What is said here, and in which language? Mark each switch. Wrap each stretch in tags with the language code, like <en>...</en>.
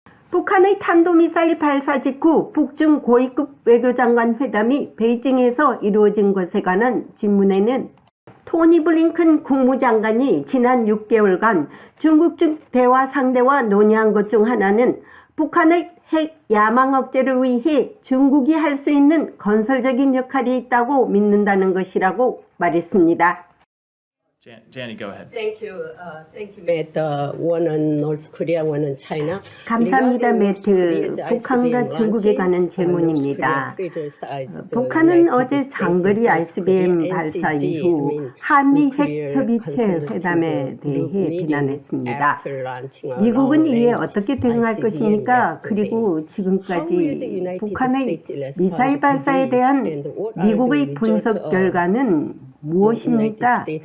<ko>북한의 탄도미사일 발사 직후 북중 고위급 외교장관 회담이 베이징에서 이루어진 것에 관한 질문에는 토니 블링컨 국무장관이 지난 6개월간 중국 측 대화 상대와 논의한 것 중 하나는 북한의 핵 야망 억제를 위해 중국이 할 수 있는 건설적인 역할이 있다고 믿는다는 것이라고 말했습니다.</ko> <en>Jenny, go ahead. Thank you, Matt. One on North Korea, one on China.</en> <ko>감사합니다, 매트. 북한과 중국에 관한 질문입니다. 북한은 어제 장거리 ICBM 발사 이후 한미 핵협의체 회담에 대해 비난했습니다. 미국은 이에 어떻게 대응할 것입니까? 그리고 지금까지 북한의 미사일 발사에 대한 미국의 분석 결과는 무엇입니까?</ko>